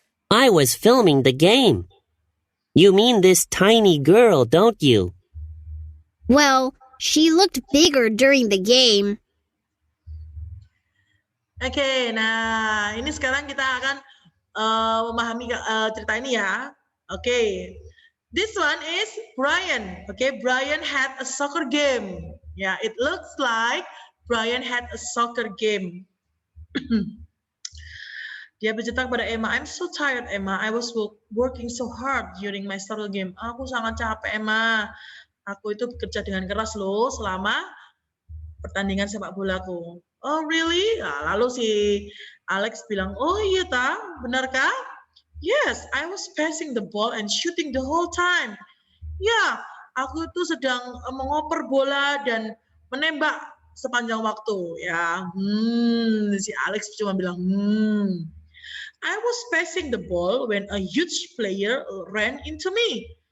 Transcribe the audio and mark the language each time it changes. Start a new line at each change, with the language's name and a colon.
English: I was filming the game. You mean this tiny girl, don't you? Well, she looked bigger during the game.
Indonesian: Oke, nah ini sekarang kita akan memahami cerita ini ya.
English: Oke, this one is Brian. Okay, Brian had a soccer game. Yeah, it looks like Brian had a soccer game.
Indonesian: Dia bercerita kepada Emma,
English: I'm so tired, Emma. I was working so hard during my soccer game.
Indonesian: Aku sangat capek, Emma. Aku itu bekerja dengan keras loh selama pertandingan sepak bolaku.
English: Oh, really?
Indonesian: Nah, lalu si Alex bilang, oh iya ta, benarkah?
English: Yes, I was passing the ball and shooting the whole time.
Indonesian: Ya, aku itu sedang mengoper bola dan menembak sepanjang waktu. Ya, si Alex cuma bilang,
English: I was passing the ball when a huge player ran into me.